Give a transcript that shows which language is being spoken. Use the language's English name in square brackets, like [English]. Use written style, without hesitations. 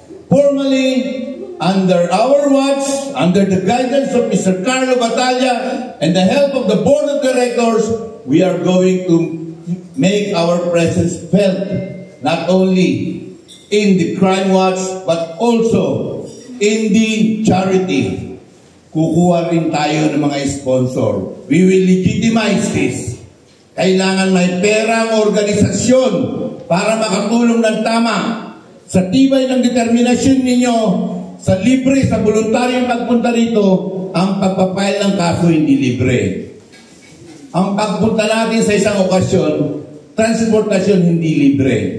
[English] Formally, under our watch, under the guidance of Mr. Carlo Batalla and the help of the Board of Directors, we are going to make our presence felt not only in the crime watch but also in the charity. [Filipino] Kukuha rin tayo ng mga sponsor. [English] We will legitimize this. [Filipino] Kailangan may perang organisasyon para makatulong ng tama sa tibay ng determinasyon ninyo sa libre, sa voluntaryong pagpunta rito. Ang pagpapail ng kaso hindi libre. Ang pagpunta natin sa isang okasyon, transportasyon hindi libre.